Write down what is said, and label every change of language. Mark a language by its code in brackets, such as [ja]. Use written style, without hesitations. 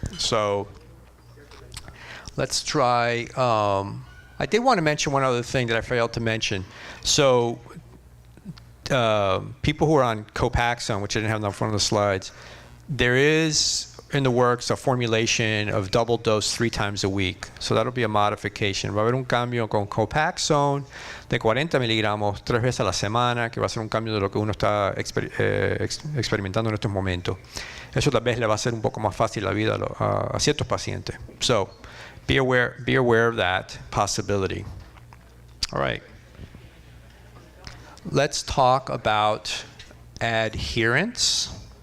[en] So let's try. I did want to mention one other thing that I failed to mention. So people who are on Copaxone, which I didn't have on one of the slides, there is in the works a formulation of double dose 3 times a week. So that'll be a modification. [es] Va a haber un cambio con Copaxone de 40 miligramos 3 veces a la semana, que va a ser un cambio de lo que uno está experimentando en estos momentos. Eso tal vez le va a hacer un poco más fácil la vida a ciertos pacientes. [en] So be aware of that possibility. All right. Let's talk about adherence.